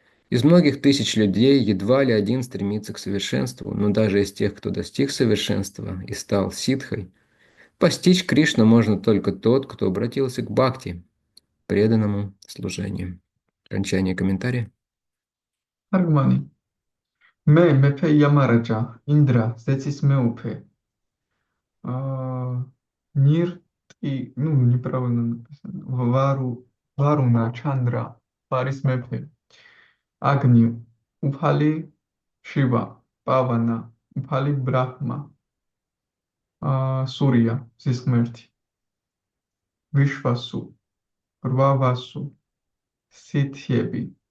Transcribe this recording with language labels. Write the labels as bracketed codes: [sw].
[ru] Из многих тысяч людей едва ли один стремится к совершенству, но даже из тех, кто достиг совершенства и стал ситхой, постичь Кришну можно только тот, кто обратился к бхакти, преданному служению. Окончание комментария. [ka] თარგმანი. მე მეფე იამარაჯა, ინდრა, ზეცის მეუფე. [ru] ნირტი, неправильно написано. [ka] ვარუნა, ჩანდრა, ფარის მეფე. აგნი, უფალი შივა, პავანა, უფალი ბრაჰმა. სურია, ზის ღმერთი. ვიშვასუ, 8 ვასუ, სითიები.